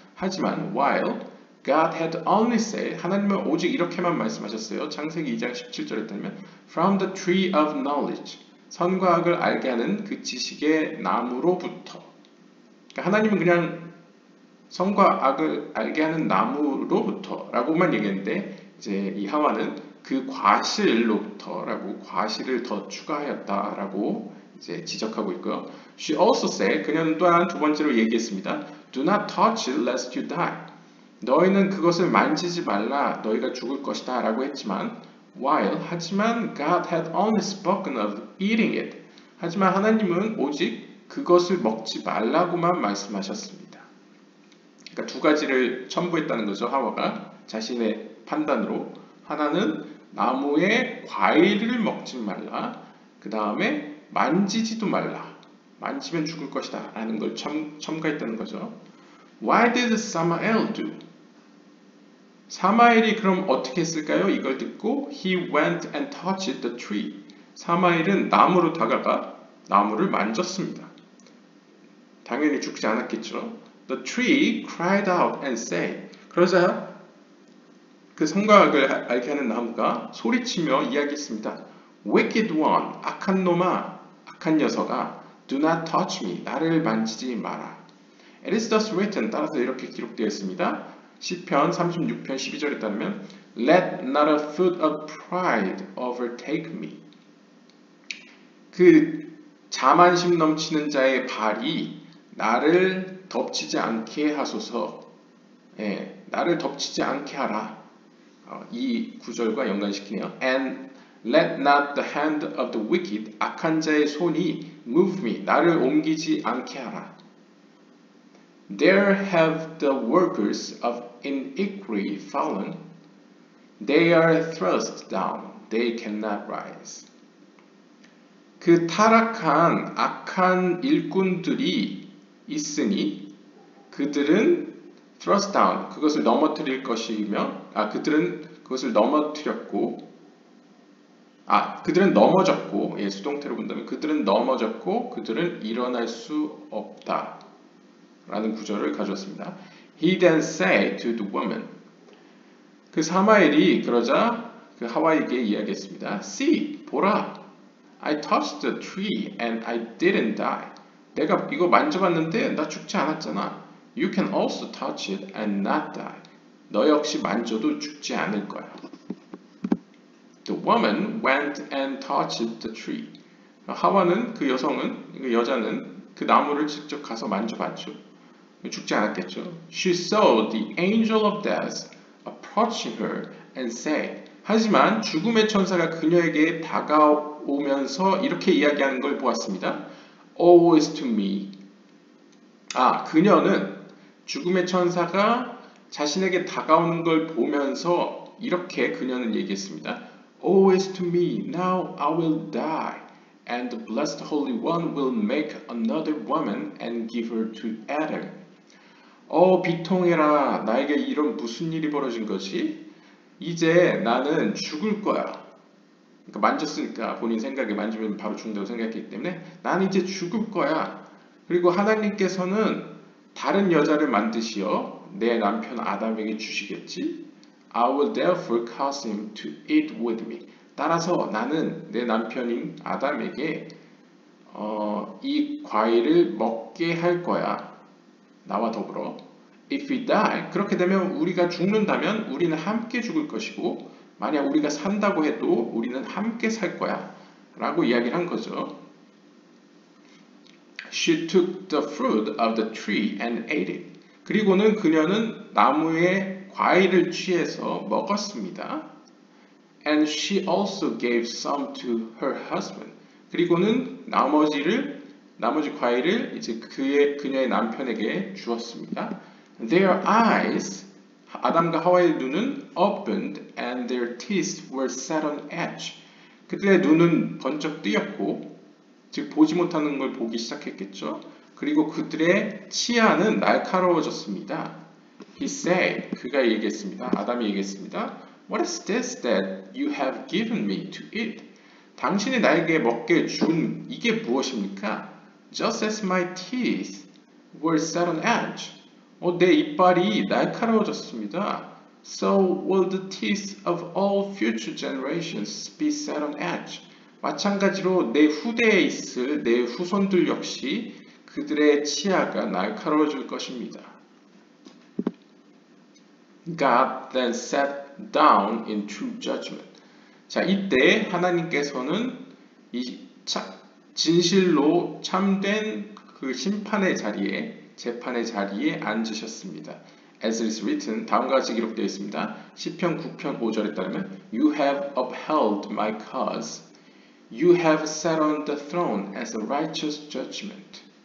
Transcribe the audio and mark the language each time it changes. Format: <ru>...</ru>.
<ko>하지만</ko> <en>while God had only said,</en> <ko>하나님은 오직 이렇게만 말씀하셨어요. 창세기 2장 17절에 따르면</ko> <en>From the tree of knowledge.</en> <ko>선과 악을 알게 하는 그 지식의 나무로부터. 그러니까 하나님은 그냥 선과 악을 알게 하는 나무로부터 라고만 얘기했는데 이제 이 하와는 그 과실로부터라고 과실을 더 추가하였다라고 이제 지적하고 있고요.</ko> <en>She also said,</en> <ko>그녀는 또한 두 번째로 얘기했습니다.</ko> <en>Do not touch it lest you die.</en> <ko>너희는 그것을 만지지 말라, 너희가 죽을 것이다 라고 했지만</ko> <en>while,</en> <ko>하지만</ko> <en>God had only spoken of eating it.</en> <ko>하지만 하나님은 오직 그것을 먹지 말라고만 말씀하셨습니다. 그러니까 두 가지를 첨부했다는 거죠. 하와가 자신의 판단으로. 하나는 나무의 과일을 먹지 말라. 그 다음에 만지지도 말라. 만지면 죽을 것이다 라는 걸 첨가했다는 거죠.</ko> <en>Why did Samael do?</en> <ko>사마엘이 그럼 어떻게 했을까요? 이걸 듣고</ko> <en>He went and touched the tree.</en> <ko>사마엘은 나무로 다가가 나무를 만졌습니다. 당연히 죽지 않았겠죠.</ko> <en>The tree cried out and said.</en> <ko>그러자 그 선과 악을 알게 하는 나무가 소리치며 이야기했습니다.</ko> <en>Wicked one,</en> <ko>악한 놈아, 악한 녀석아,</ko> <en>do not touch me,</en> <ko>나를 만지지 마라.</ko> <en>It is thus written,</en> <ko>따라서 이렇게 기록되어 있습니다. 시편 36편 12절에 따르면</ko> <en>Let not a foot of pride overtake me.</en> <ko>그 자만심 넘치는 자의 발이 나를 덮치지 않게 하소서. 예, 나를 덮치지 않게 하라. 이 구절과 연관시키네요.</ko> <en>And let not the hand of the wicked,</en> <ko>악한 자의 손이</ko> <en>move me,</en> <ko>나를 옮기지 않게 하라.</ko> <en>There have the workers of iniquity fallen. They are thrust down. They cannot rise.</en> <ko>그 타락한 악한 일꾼들이 있으니 그들은</ko> <en>thrust down,</en> <ko>그것을 넘어뜨릴 것이며, 그들은 그것을 넘어뜨렸고, 그들은 넘어졌고, 예, 수동태로 본다면 그들은 넘어졌고, 그들은 일어날 수 없다. 라는 구절을 가져왔습니다.</ko> <en>He then said to the woman,</en> <ko>그 사마엘이 그러자 그 하와에게 이야기했습니다.</ko> <en>See,</en> <ko>보라,</ko> <en>I touched the tree and I didn't die.</en> <ko>내가 이거 만져봤는데 나 죽지 않았잖아.</ko> <en>You can also touch it and not die.</en> <ko>너 역시 만져도 죽지 않을 거야.</ko> <en>The woman went and touched the tree.</en> <ko>하와는, 그 여성은, 그 여자는 그 나무를 직접 가서 만져봤죠. 죽지 않았겠죠.</ko> <en>She saw the angel of death approaching her and said,</en> <ko>하지만 죽음의 천사가 그녀에게 다가오면서 이렇게 이야기하는 걸 보았습니다.</ko> <en>Woe is to me.</en> <ko>그녀는 죽음의 천사가 자신에게 다가오는 걸 보면서 이렇게 그녀는 얘기했습니다.</ko> <en>Woe is to me, now I will die, and the blessed Holy One will make another woman and give her to Adam.</en> <ko>비통해라, 나에게 이런 무슨 일이 벌어진 거지? 이제 나는 죽을 거야. 그러니까 만졌으니까 본인 생각에 만지면 바로 죽는다고 생각했기 때문에 나는 이제 죽을 거야. 그리고 하나님께서는 다른 여자를 만드시어 내 남편 아담에게 주시겠지.</ko> <en>I will therefore cause him to eat with me.</en> <ko>따라서 나는 내 남편인 아담에게 이 과일을 먹게 할 거야. 나와 더불어.</ko> <en>If we die,</en> <ko>그렇게 되면 우리가 죽는다면 우리는 함께 죽을 것이고, 만약 우리가 산다고 해도 우리는 함께 살 거야 라고 이야기를 한 거죠.</ko> <en>She took the fruit of the tree and ate it.</en> <ko>그리고는 그녀는 나무의 과일을 취해서 먹었습니다.</ko> <en>And she also gave some to her husband.</en> <ko>그리고는 나머지 과일을 이제 그녀의 남편에게 주었습니다.</ko> <en>Their eyes,</en> <ko>아담과 하와의 눈은</ko> <en>opened and their teeth were set on edge.</en> <ko>그들의 눈은 번쩍 뜨였고, 즉 보지 못하는 걸 보기 시작했겠죠. 그리고 그들의 치아는 날카로워졌습니다.</ko> <en>He said,</en> <ko>그가 얘기했습니다. 아담이 얘기했습니다.</ko> <en>What is this that you have given me to eat?</en> <ko>당신이 나에게 먹게 준 이게 무엇입니까?</ko> <en>Just as my teeth were set on edge.</en> <ko>내 이빨이 날카로워졌습니다.</ko> <en>So will the teeth of all future generations be set on edge.</en> <ko>마찬가지로 내 후대에 있을 내 후손들 역시 그들의 치아가 날카로워질 것입니다.</ko> <en>God then sat down in true judgment.</en> <ko>자, 이때 하나님께서는 이 진실로 참된 그 심판의 자리에, 재판의 자리에 앉으셨습니다.</ko> <en>As it is written,</en> <ko>다음과 같이 기록되어 있습니다. 시편 9편 5절에 따르면</ko> <en>You have upheld my cause. You have sat on the throne as a righteous judgment.</en>